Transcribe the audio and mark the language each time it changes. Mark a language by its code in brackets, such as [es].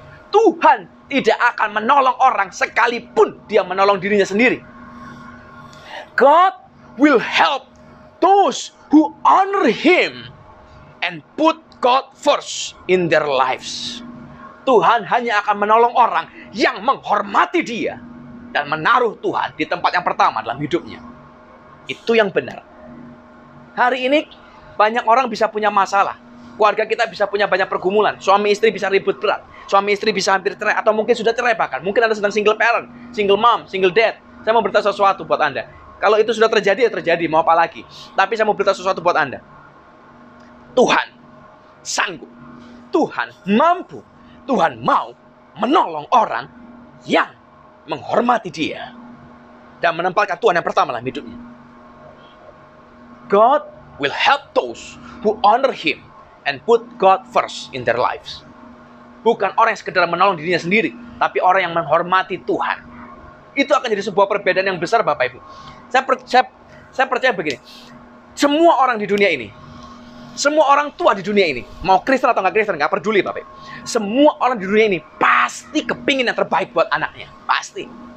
[id] Tuhan tidak akan menolong orang sekalipun dia menolong dirinya sendiri. [en] God will help those who honor Him and put God first in their lives. [id] Tuhan hanya akan menolong orang yang menghormati Dia dan menaruh Tuhan di tempat yang pertama dalam hidupnya. Itu yang benar. Hari ini banyak orang bisa punya masalah. Keluarga kita bisa punya banyak pergumulan. Suami istri bisa ribut berat. Suami istri bisa hampir cerai. Atau mungkin sudah cerai bahkan. Mungkin Anda sedang single parent, single mom, single dad. Saya mau beritahu sesuatu buat Anda. Kalau itu sudah terjadi, ya terjadi. Mau apa lagi? Tapi saya mau beritahu sesuatu buat Anda. Tuhan sanggup. Tuhan mampu. Tuhan mau menolong orang yang menghormati Dia. Dan menempatkan Tuhan yang pertama dalam hidupnya. [en] God will help those who honor Him and put God first in their lives. [id] Bukan orang yang sekedar menolong dirinya sendiri, tapi orang yang menghormati Tuhan. Itu akan jadi sebuah perbedaan yang besar, Bapak Ibu. Saya percaya begini. Semua orang di dunia ini, semua orang tua di dunia ini, mau Kristen atau nggak Kristen, nggak peduli, Bapak Ibu. Semua orang di dunia ini pasti kepingin yang terbaik buat anaknya. Pasti.